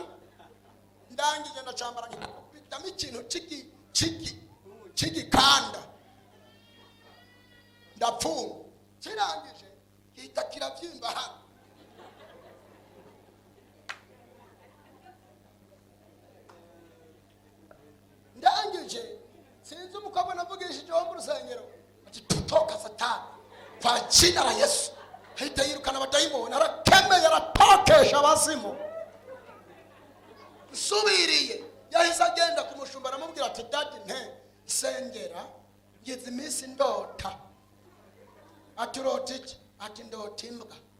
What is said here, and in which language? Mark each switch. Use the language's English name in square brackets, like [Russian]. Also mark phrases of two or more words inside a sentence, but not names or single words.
[Kinyarwanda] Ndangije ndacambara nkitamo ikintu cy'igikanda ndapfunga, kirangije gihita kirabyimba hano. Ndangije sinzi umukobwa navugishije wo mu rusengero ati [Swahili] tutoka Satani kwa jina la Yesu, [Kinyarwanda] ahita yirukana abadayimoni, arakemeye aratokesha abazimu. Subiriye yahise agenda kumushumba aramubwira ati dadi sengera ngize iminsi ndota. Ati urota iki? Ati ndota imbwa.